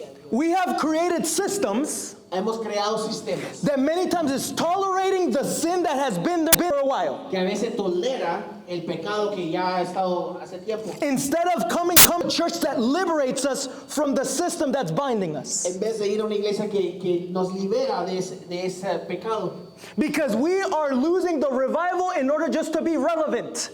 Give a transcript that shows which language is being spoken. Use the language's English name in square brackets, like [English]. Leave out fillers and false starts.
[English] We have created systems [Spanish] hemos creado sistemas [English] that many times is tolerating the sin that has been there for a while. [Spanish] que a veces tolera el pecado que ya ha estado hace tiempo. [English] Instead of coming to a church that liberates us from the system that's binding us. [Spanish] En vez de ir a una iglesia que nos libera de ese pecado. [English] Because we are losing the revival in order just to be relevant.